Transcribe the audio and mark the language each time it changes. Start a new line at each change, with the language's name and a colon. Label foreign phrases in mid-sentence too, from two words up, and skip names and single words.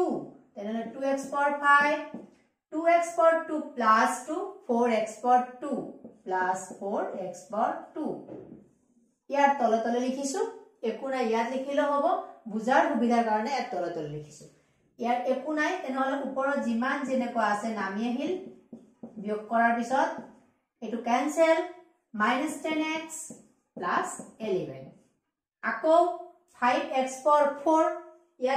Assamese: তেনহলে
English: 2x power 5 2x power 2 plus 2 4x power 2 plus 4x power 2
Assamese: ইয়াৰ তলে তলে লিখিছো একো নাই ইয়াত লিখিলে হ'ব বুজাৰ সুবিধাৰ কাৰণে ইয়াত তলে তলে লিখিছো ইয়াৰ একো নাই তেনহলে ওপৰত যিমান যেনেকুৱা আছে নামি আহিল বিয়োগ কৰাৰ পিছত এটো ক্যান্সেল -10x plus 11 আকৌ 5x power 4 ইয়াত